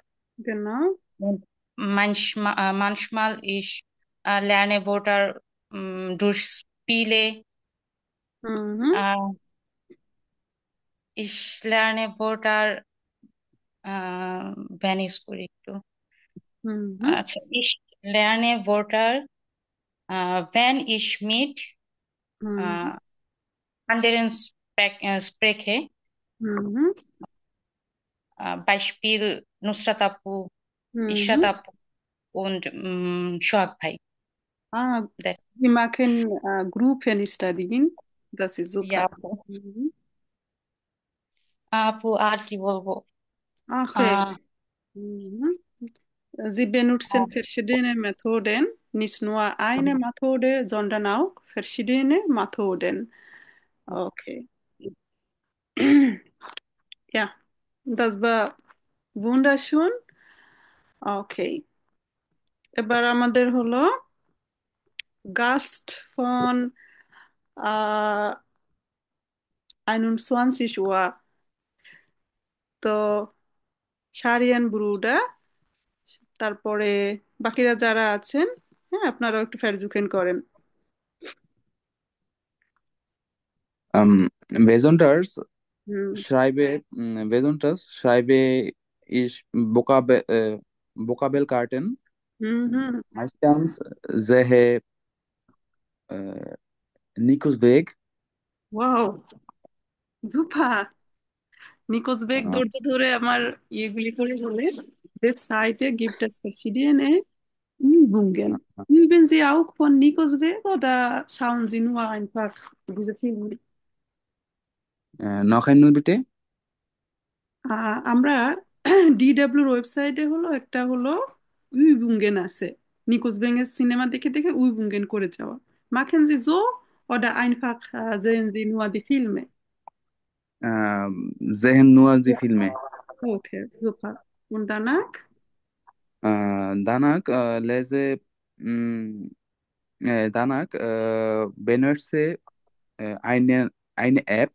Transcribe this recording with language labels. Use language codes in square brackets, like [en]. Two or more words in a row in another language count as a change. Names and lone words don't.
[de] Genau. Und manchmal ich lerne Wörter durch Spiele. Äh, Ich lerne Wörter, wenn ich [bn] একটু আচ্ছা, [de] ich lerne Wörter, wenn ich mit anderen spreche. Beispiel Nusrat Appu, Ishrat Appu und Shoaib Bhai. [en] That's [de] Sie machen Gruppenstudying, das ist super। ja, [bn] আপু। আপু আর কি বলবো? Okay. আহ, [de] Sie benutzen verschiedene Methoden, nicht nur eine Methode, sondern auch verschiedene Methoden। Okay. Ja, das war wunderschön। [bn] Okay, এবার আমাদের হলো [de] Gast von 21 Uhr, [bn] তো শারিয়ান ব্রুডা, তারপরে বাকিরা যারা আছেন, হ্যাঁ আপনারাও একটু ফেরজুকেন করেন। [de] Besonders হুম schreibe ich Vokabelkarten. হুম হুম Meistens sehe äh, Nikos Weg. [bn] ওয়াও, সুপার। নিকোজ বেগ Äh, ধৈর্য ধরে আমার ইয়েগুলি করে বলে, ওয়েবসাইটে [de] gibt es verschiedene Übungen। Üben Sie auch von Nikos Weg oder schauen Sie nur einfach diese Filme? noch einmal bitte. [bn] আমরা ডিডব্লিউর ওয়েবসাইটে হলো একটা হলো উইবুঙ্গেন আছে, নিকোস বেঙ্গের সিনেমা দেখে দেখে উইবুঙ্গেন করে যাওয়া। [de] Machen Sie so oder einfach sehen Sie nur die Filme? Sehen nur die Filme. Okay, super। Und danach? Danach danach benutze eine App